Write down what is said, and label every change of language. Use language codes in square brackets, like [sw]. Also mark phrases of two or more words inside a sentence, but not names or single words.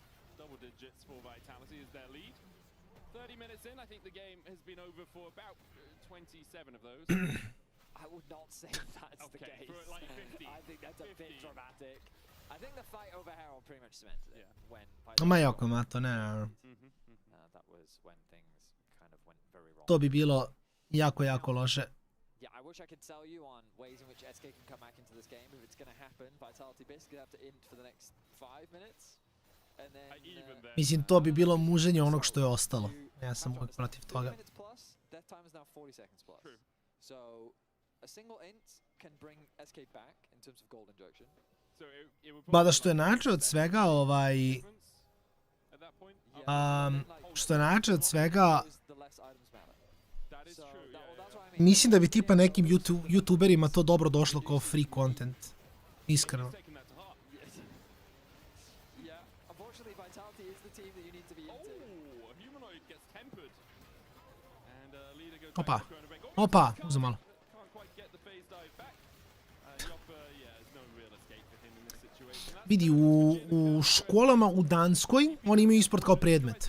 [en] Double digits for Vitality is their lead. 30 minutes in, I think the game has been over for about 27 of those. I would not say that's the case. For like 50. I think that's a bit dramatic. I think the fight over Herald pretty much cemented it. When [hr] Ma jako, ma to ne. [en] that was when things kind of went very wrong. [hr] To bi bilo jako, jako loše. [en] Yeah, I wish I could tell you on ways in which SK can come back into this game. If it's going to happen, Vitality Bisc gonna have to int for the next 5 minutes. And then, [hr] Mislim, to bi bilo muženje onog što je ostalo. Ja sam uvijek protiv toga. [en] Plus, death time is now 40 seconds plus. True. So, a single int can bring SK back in terms of gold injection. [hr] Ba da što je najjače od svega, što je najjače od svega, mislim da bi tipa nekim youtuberima to dobro došlo kao [en] free content. [hr] Iskreno. Opa, opa, uzem malo. Vidi, u školama u Danskoj oni imaju e-sport kao predmet.